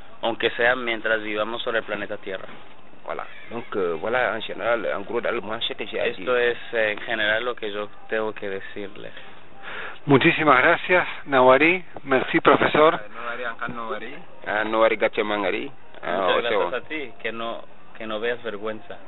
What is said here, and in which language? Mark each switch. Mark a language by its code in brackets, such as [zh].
[es] aunque sea mientras vivamos sobre el planeta Tierra. [fr] Voilà. Donc voilà, en général, en gros, d'allemand, ce que j'ai à dire. [es] Esto es en general lo que yo tengo que decirle. Muchísimas gracias, Nawari. [fr] Merci, profesor. [es] Nawari Gachemangari. Muchas gracias a ti, que no veas vergüenza.